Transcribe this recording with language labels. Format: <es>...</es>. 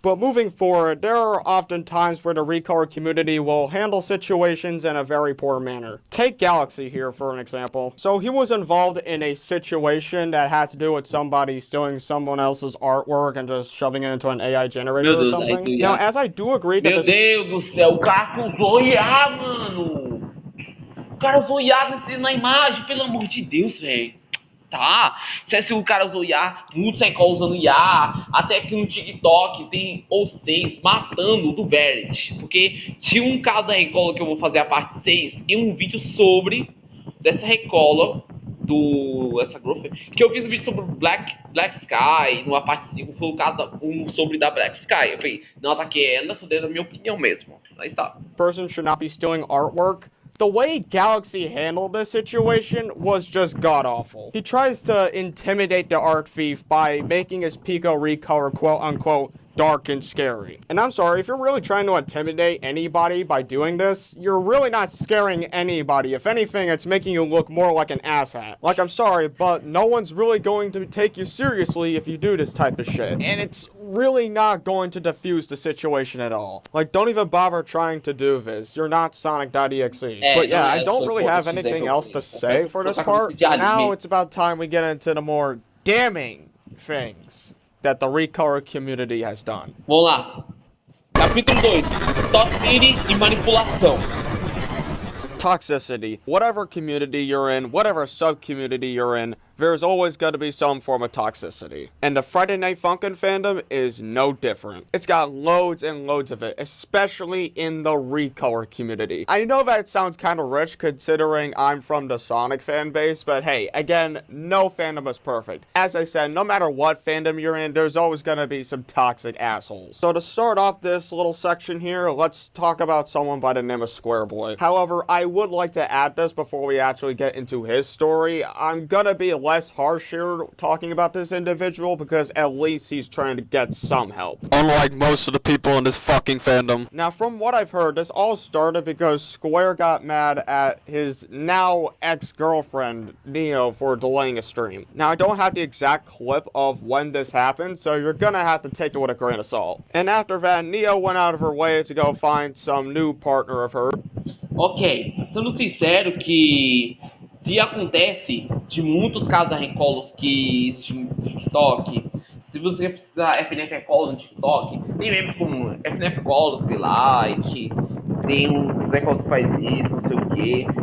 <en>But moving forward, there are often times where the Recolor community will handle situations in a very poor manner. Take Galaxy here for an example. So he was involved in a situation that had to do with somebody stealing someone else's artwork and just shoving it into an AI generator or something. Now, as I do agree that</en> <pt>Meu Deus do céu, o cara usou IA, mano! O cara usou IA na imagem, pelo amor de Deus, velho. Tá? Se o cara usou IA, muitos recolhos usando IA, até que no TikTok tem OCs matando do Verity. Porque tinha um caso da Recolor que eu vou fazer a parte 6 e um vídeo sobre dessa Recolor essa growth, que eu fiz um vídeo sobre Black Sky, numa parte 5, foi o caso sobre da Black Sky. Eu falei, não ataquei ela, só dei a minha opinião mesmo. Aí está.</pt> <en>Person should not be stealing artwork. The way Galaxy handled this situation was just god-awful. He tries to intimidate the art thief by making his Pico Recolor quote-unquote dark and scary. And I'm sorry, if you're really trying to intimidate anybody by doing this, you're really not scaring anybody. If anything, it's making you look more like an asshat. Like, I'm sorry, but no one's really going to take you seriously if you do this type of shit. And it's really not going to diffuse the situation at all. Like, don't even bother trying to do this. You're not Sonic.exe. But yeah, I don't really have anything else to say for this part. Now it's about time we get into the more damning things that the Recolor community has done.</en> <pt>Vamos lá. Capítulo 2. Toxicity e manipulação.</pt> <en>Toxicity. Whatever community you're in, whatever sub-community you're in, there's always going to be some form of toxicity. And the Friday Night Funkin' fandom is no different. It's got loads and loads of it, especially in the Recolor community. I know that sounds kind of rich considering I'm from the Sonic fan base, but hey, again, no fandom is perfect. As I said, no matter what fandom you're in, there's always going to be some toxic assholes. So to start off this little section here, let's talk about someone by the name of Squareboy. However, I would like to add this before we actually get into his story. I'm gonna be less harsh here talking about this individual because at least he's trying to get some help. Unlike most of the people in this fucking fandom. Now, from what I've heard, this all started because Square got mad at his now ex-girlfriend, Neo, for delaying a stream. Now, I don't have the exact clip of when this happened, so you're gonna have to take it with a grain of salt. And after that, Neo went out of her way to go find some new partner of hers.</en> <pt>Ok, sendo sincero que se acontece de muitos casos da Recolor que existem no TikTok, se você precisar FNF Recolor no TikTok, tem memes como FNF Recolor, like, tem uns Recolors que faz isso, não sei o que.</pt>